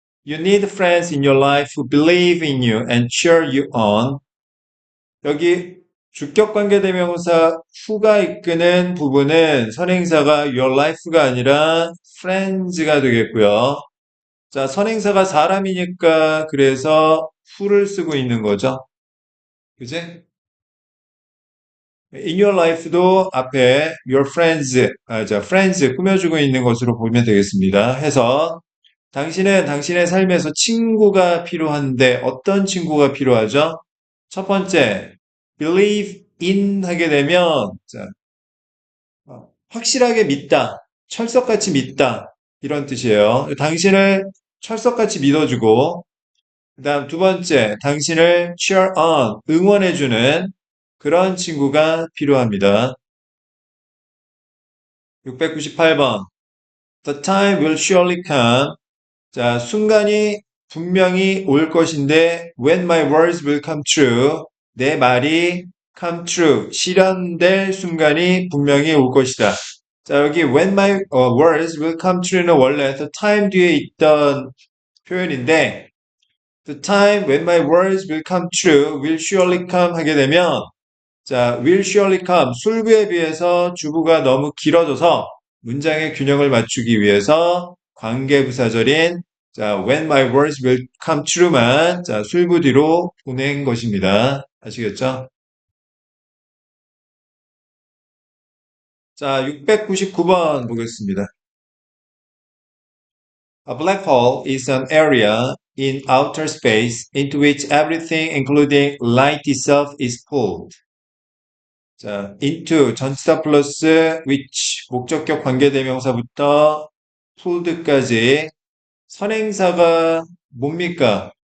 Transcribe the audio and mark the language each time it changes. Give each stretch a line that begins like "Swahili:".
English: You need friends in your life who believe in you and cheer you on.
Korean: 여기 주격관계대명사 who가 이끄는 부분은 선행사가 your life가 아니라 friends가 되겠고요. 자, 선행사가 사람이니까 그래서 who를 쓰고 있는 거죠. 그지? In your life도 앞에 your friends, 자, friends 꾸며주고 있는 것으로 보면 되겠습니다. 해서 당신은 당신의 삶에서 친구가 필요한데 어떤 친구가 필요하죠? 첫 번째, believe in 하게 되면 자, 확실하게 믿다, 철석같이 믿다 이런 뜻이에요. 당신을 철석같이 믿어주고 그다음 두 번째, 당신을 cheer on, 응원해주는 그런 친구가 필요합니다. 698번.
English: The time will surely come.
Korean: 자, 순간이 분명히 올 것인데,
English: when my words will come true.
Korean: 내 말이 come true. 실현될 순간이 분명히 올 것이다. 자, 여기 when my words will come true는 원래
English: the time 뒤에 있던 표현인데, the time when my words will come true will surely come
Korean: 하게 되면 자, will surely come 술부에 비해서 주부가 너무 길어져서 문장의 균형을 맞추기 위해서 관계부사절인 자,
English: when my words will come true
Korean: 만 자, 술부 뒤로 보낸 것입니다. 아시겠죠? 자, 699번 보겠습니다.
English: A black hole is an area in outer space into which everything, including light itself, is pulled.
Korean: 자, into 전치사 플러스 which 목적격 관계대명사부터 pullled까지 선행사가 뭡니까?